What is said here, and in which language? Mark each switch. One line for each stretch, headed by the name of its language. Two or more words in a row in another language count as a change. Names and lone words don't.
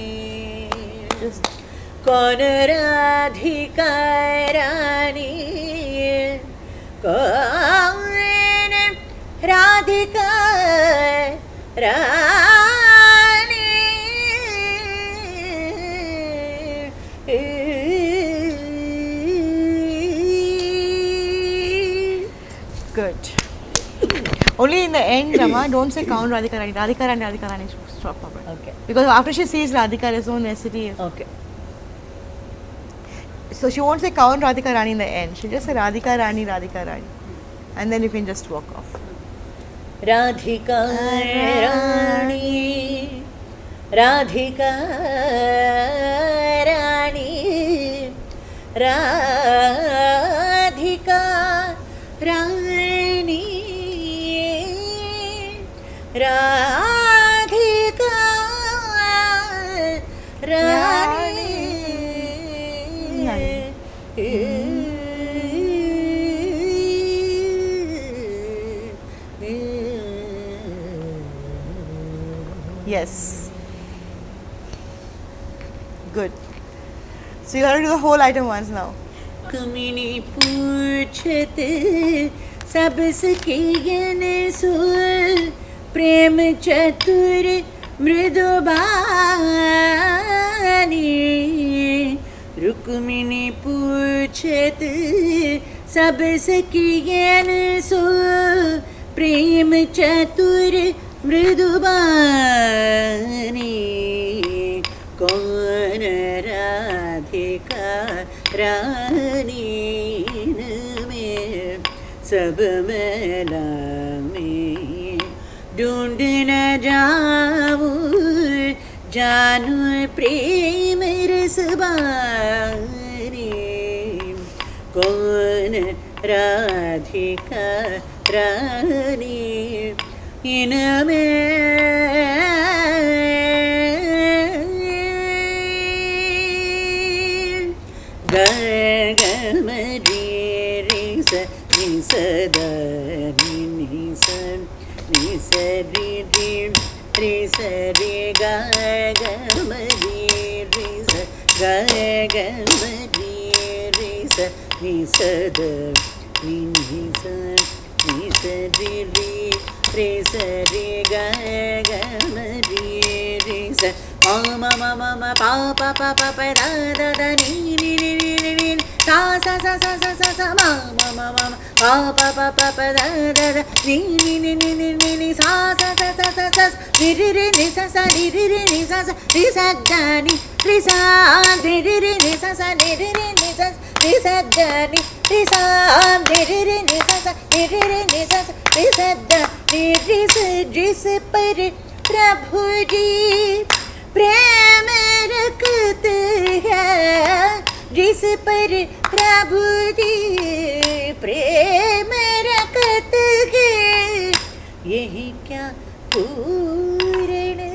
Hindi: कौन राधिका रानी कौन राधिका रानी
English: Good. Only in the end, Rama, don't say count Radhika Rani. Radhika Rani, Radhika Rani. Stop problem. Okay. Because after she sees Radhika, there's no necessity. Okay. So she won't say count Radhika Rani in the end. She'll just say Radhika Rani, Radhika Rani. And then you can just walk off.
Hindi: राधिका रानी राधिका रानी राधिका रानी राधिका
English: Yes. Good. So you have to do the whole item once now.
Hindi: कमिनी पूछते सबसे ज्ञान सुर प्रेम चतुर मृदुबानी रुक्मिणी पूछते सबसे ज्ञान सुर प्रेम चतुर मृदुबानी कौन राधिका रानी में सब मेला में ढूंढ न जाऊं जानू प्रेम रसबानी कौन राधिका रानी इनमें गमरी रे स नि स द नि नि स नि स रि रि रे स रे ग गमरी रे स ग गमरी रे स नि स द नि नि स नि स रि रि रे स रे ग गमरी रे स म म म म प प प प प द द द नि नि नि नि नि नि सा सा सा सा सा सा सा म म म म प प प प प द द द नि नि नि नि नि नि नि सा सा सा सा सा सा रि रि रि नि सा सा रि रि रि नि सा सा रि सा द नि रि सा रि रि रि नि सा सा रि रि रि नि सा रि सा द नि रि सा रि रि रि नि सा सा रि रि रि नि सा सा रि सा द रि रि स जिस पर प्रभु जी प्रेम रखते हैं जिस पर प्रभु जी प्रेम रखते हैं यही क्या पूर्ण